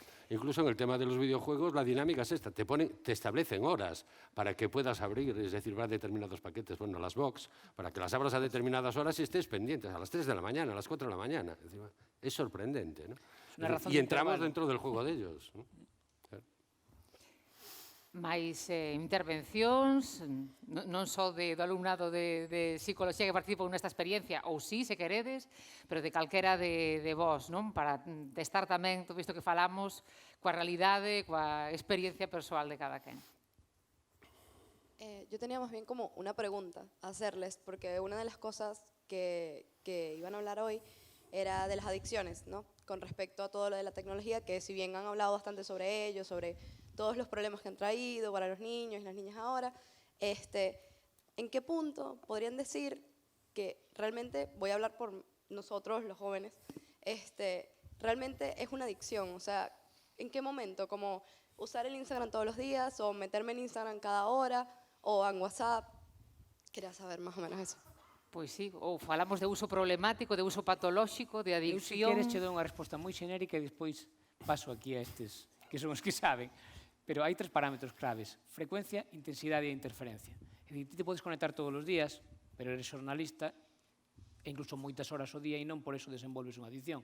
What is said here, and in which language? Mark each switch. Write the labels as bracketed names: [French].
[Spanish] Incluso en el tema de los videojuegos, la dinámica es esta. Te establecen horas para que puedas abrir, es decir, va a determinados paquetes, bueno, las box, para que las abras a determinadas horas y estés pendientes, a las 3 de la mañana, a las 4 de la mañana. Es sorprendente, ¿no? Es y entramos dentro del juego de ellos, ¿no? [Galician] máis intervencións, non só do alumnado de psicología que participou nesta experiencia, ou sí, se queredes, pero de calquera de vos, non? Para testar tamén todo isto que falamos coa realidade, coa experiencia persoal de cada quen. [Spanish] Yo tenía más bien como una pregunta a hacerles, porque una de las cosas que iban a hablar hoy era de las adicciones, ¿no? Con respecto a todo lo de la tecnología, que si bien han hablado bastante sobre ello, sobre todos los problemas que han traído para los niños y las niñas ahora, ¿en qué punto podrían decir que realmente, voy a hablar por nosotros los jóvenes, realmente es una adicción? O sea, ¿en qué momento? ¿Como usar el Instagram todos los días o meterme en Instagram cada hora o en WhatsApp? Quería saber más o menos eso. [Galician] Pois sí, ou falamos de uso problemático, de uso patolóxico, de Eu, se adicción. queres, che dou unha resposta moi xenérica e despois paso aquí a estes que son os que saben. Pero hai 3 parámetros claves: frecuencia, intensidade e interferencia. É dicir, ti te podes conectar todos os días, pero eres xornalista e incluso moitas horas ao día e non por eso desenvolves unha adicción.